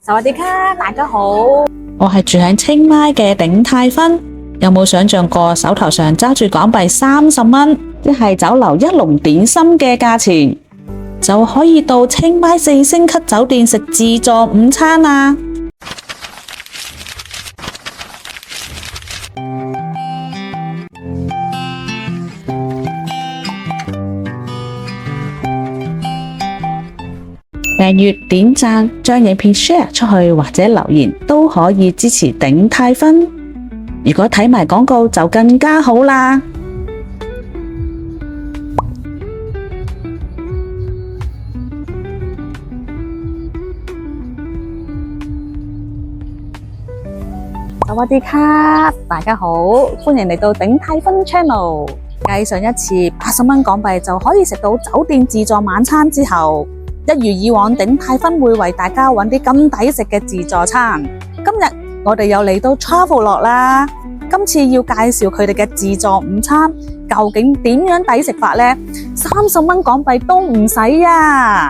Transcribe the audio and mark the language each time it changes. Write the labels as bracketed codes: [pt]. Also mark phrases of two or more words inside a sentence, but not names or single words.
[th] สวัสดีค่ะ [yue] 大家好，我係住喺清邁嘅鼎泰芬，有冇想象過手頭上揸住港幣30蚊，即係酒樓一籠點心嘅價錢，就可以到清邁4星級酒店食自助午餐啊！訂閱、點讚、將影片 share 出去或者留言都可以支持鼎泰芬。如果睇埋廣告就更加好啦。 [th] สวัสดีค่ะ [yue] 大家好，歡迎嚟到鼎泰芬 channel。繼上一次80蚊港幣就可以食到酒店自助晚餐之後，一如以往，鼎泰芬會為大家揾啲咁抵食嘅自助餐。今日我哋又嚟到 Travelodge 啦，今次要介紹佢哋嘅自助午餐，究竟點樣抵食法呢？30蚊港幣都唔使啊！